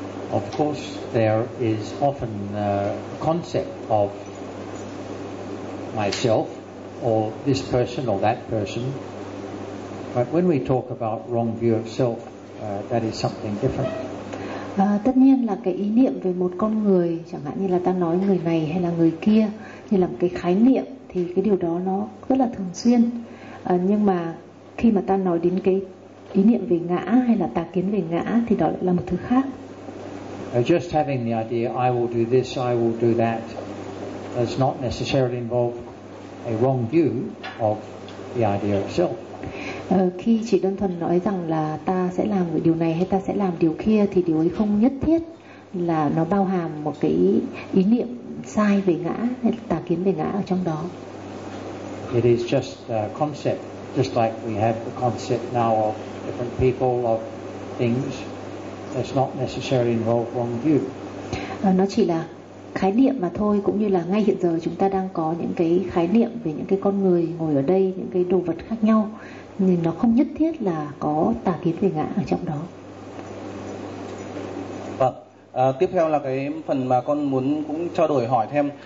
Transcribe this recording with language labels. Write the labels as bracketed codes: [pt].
[en] Of course, there is often a concept of myself or this person or that person, but when we talk about wrong view of self, that is something different. [vi] Tất nhiên là cái ý niệm về một con người, chẳng hạn như là ta nói người này hay là người kia, như là một cái khái niệm, thì cái điều đó nó rất là thường xuyên. Nhưng mà khi mà ta nói đến cái ý niệm về ngã hay là tà kiến về ngã thì đó lại là một thứ khác. [en] Just having the idea I will do this, I will do that does not necessarily involve a wrong view of the idea of self. [vi] Khi chỉ đơn thuần nói rằng là ta sẽ làm điều này hay ta sẽ làm điều kia thì điều ấy không nhất thiết là nó bao hàm một cái ý niệm sai về ngã hay tà kiến về ngã ở trong đó. [en] It is just a concept, just like we have the concept now of different people, of things. It's not necessarily involve wrong view. [vi] Nó chỉ là khái niệm mà thôi, cũng như là ngay hiện giờ chúng ta đang có những cái khái niệm về những cái con người ngồi ở đây, những cái đồ vật khác nhau. Nhưng nó không nhất thiết là có tà kiến về ngã ở trong đó. Vâng, tiếp theo là cái phần mà con muốn cũng trao đổi hỏi thêm.